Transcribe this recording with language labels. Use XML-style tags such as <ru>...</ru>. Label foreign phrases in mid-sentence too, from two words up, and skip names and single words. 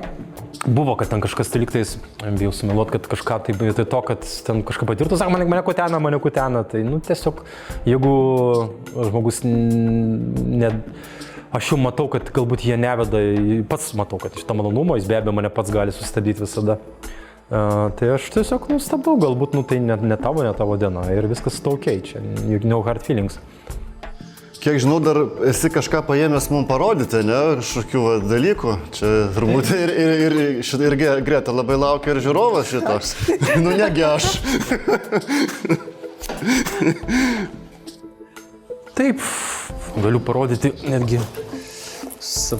<lt>Buvo, kad ten kažkas tai lygtais, bijau sumeluot, kad kažką tai vietoj to, kad ten kažką patirtų, sako, mane kutena, tai tiesiog, jeigu žmogus aš jau matau, kad galbūt jie neveda, pats matau, kad iš to malonumo, jis be abejo mane pats gali sustabdyti visada. Tai aš tiesiog nustabau, galbūt tai ne tavo diena ir viskas su tau keičia,</lt> <en>no hard feelings.</en> <lt>Kiek žinau, dar esi kažką paėmęs mums parodyti, ne, kažkokių dalykų. Čia turbūt ir Greta labai laukia ir žiūrovas šito. Negi aš. Taip, galiu parodyti netgi savo.</lt>